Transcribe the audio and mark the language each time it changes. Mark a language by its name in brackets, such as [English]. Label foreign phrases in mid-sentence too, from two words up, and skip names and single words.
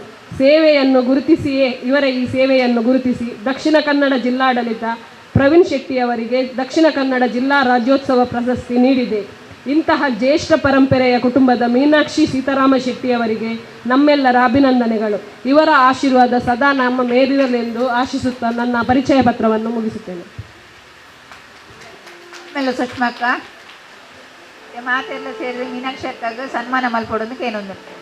[Kannada] ಸೇವೆಯನ್ನು ಗುರುತಿಸಿಯೇ ಇವರ ಈ ಸೇವೆಯನ್ನು ಗುರುತಿಸಿ ದಕ್ಷಿಣ ಕನ್ನಡ ಜಿಲ್ಲಾಡಳಿತ ಪ್ರವೀಣ್ ಶೆಟ್ಟಿಯವರಿಗೆ ದಕ್ಷಿಣ ಕನ್ನಡ ಜಿಲ್ಲಾ ರಾಜ್ಯೋತ್ಸವ ಪ್ರಶಸ್ತಿ ನೀಡಿದೆ. ಇಂತಹ ಜ್ಯೇಷ್ಠ ಪರಂಪರೆಯ ಕುಟುಂಬದ ಮೀನಾಕ್ಷಿ ಸೀತಾರಾಮ ಶೆಟ್ಟಿಯವರಿಗೆ ನಮ್ಮೆಲ್ಲರ ಅಭಿನಂದನೆಗಳು. ಇವರ ಆಶೀರ್ವಾದ ಸದಾ ನಮ್ಮ ಮೇಲಿರಲೆಂದು ಆಶಿಸುತ್ತಾ ನನ್ನ ಪರಿಚಯ ಪತ್ರವನ್ನು ಮುಗಿಸುತ್ತೇನೆ. ಸುಷ್ಮಕ್ಕ ಮಾತೆಲ್ಲ ಸೇರಿದ್ರೆ ಮೀನಾಕ್ಷಿ ಅಕ್ಕಾಗ ಸನ್ಮಾನ ಮಲ್ಪಡೋದಕ್ಕೆ ಏನೊಂದು